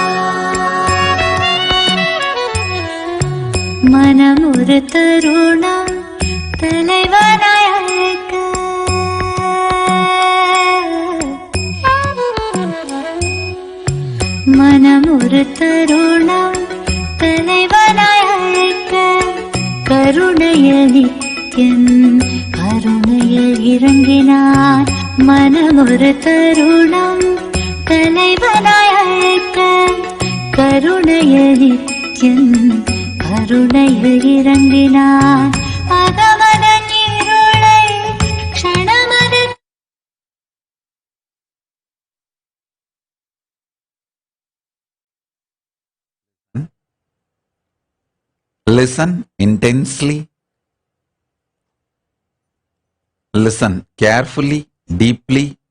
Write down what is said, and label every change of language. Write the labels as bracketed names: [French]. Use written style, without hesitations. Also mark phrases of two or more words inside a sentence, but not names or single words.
[Tamil] மனம் ஒரு தருணம் தலைவனாய் அழைக்க மனம் ஒரு தருணம் தலைவனாய் அழைக்க கருணையில் நித்யன் கருணையில் இறங்கினார். மனம் ஒரு தருணம் தலைவனாய் அழைக்க கருணையில் நித்யன் கருணையில் இறங்கினார். அகமதன் இருளை க்ஷணமது [English] Listen intensely. Listen carefully, deeply.